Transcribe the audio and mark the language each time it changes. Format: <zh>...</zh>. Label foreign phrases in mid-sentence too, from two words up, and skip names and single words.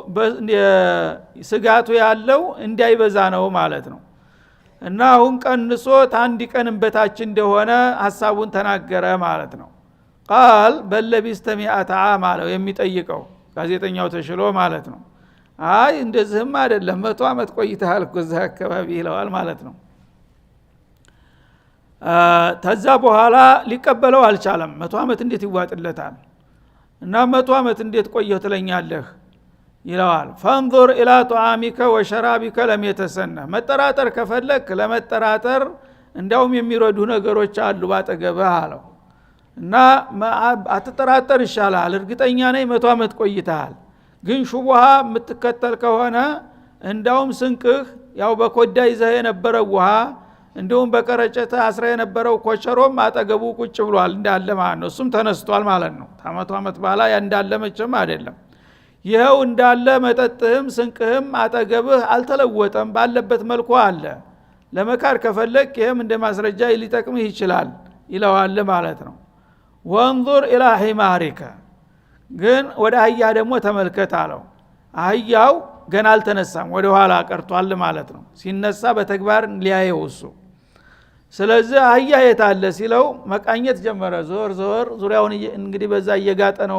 <am>ስጋቱ ያለው እንዳይበዛ ነው ማለት ነው እና አሁን ቀንሶ አንድ ቀንም በታች እንደሆነ ሐሳቡን ተናገረ ማለት ነው</am> <ar>قال بل لبثت مائة عام</ar> <am>አለው የሚጠይቀው ጋዜጠኛው ተሽሎ ማለት ነው አይ እንደዚህም አይደለም 100 አመት ቆይተሃል እኮ እዛ አካባቢ ይለዋል ማለት ነው ተዛ በኋላ ሊቀበለው አልቻለም 100 አመት እንዴት ይዋጥለታል እና 100 አመት እንዴት ቆየህ ትለኛለህ ይለዋል</am> <ar>فانظر الى طعامك وشرابك لم يتسنى</ar> <am>መጠራጠር ከፈለክ ለመጠራጠር እንዳውም የሚረዱ ነገሮች አሉ ባጠገብህ አለው እና አትጠራጠር ይሻላል እርግጠኛ ነኝ 100 አመት ቆይተሃል ግን ሹብሃ የምትከተል ከሆነ እንዳውም ስንቅህ ያው በኮዳ ይዘህ የነበረው ውሃ እንደውም በቀረጨተ አስራ የነበረው ኮቸሮም አጠገቡ ቁጭ ብሏል እንዳለ ማለት ነው እሱም ተነስቷል ማለት ነው 100 አመት በኋላ እንዳለ መቼም አይደለም ይሄው እንዳለ መጠጥህም ስንቅህም አጠገብህ አልተለወጠም ባለበት መልኩ አለ ለመካር ከፈለክ ይሄም እንደ ማስረጃ ሊጠቅምህ ይችላል ይለዋል ማለት ነው</am> <ar>وانظر الى حمارك</ar> <am>ግን ወደ አህያ ደግሞ ተመልከት አለው አህያው ገና አልተነሳም ወደ ኋላ ቀርቷል ማለት ነው ሲነሳ በተግባር ሊያየው እሱ ስለዚህ አህያ የታለ ሲለው መቃኘት ጀመረ ዞር ዙሪያውን እንግዲህ በዛ እየጋጠ ነው</am>